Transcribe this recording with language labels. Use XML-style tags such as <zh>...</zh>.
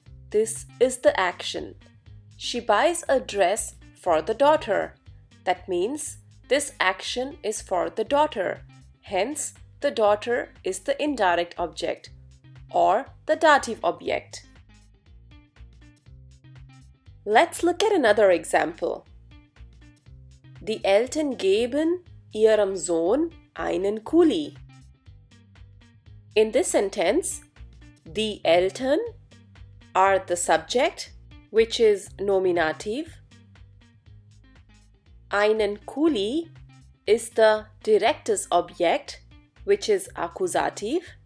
<en>This is the action. She buys a dress for the daughter. That means this action is for the daughter. Hence, the daughter is the indirect object or the dative object. Let's look at another example.</en> <de>Die Eltern geben ihrem Sohn einen Kuli.</de> <en>In this sentence, die Eltern are the subject, which is nominative. Einen Kuli is the directes Objekt, which is accusative.</en>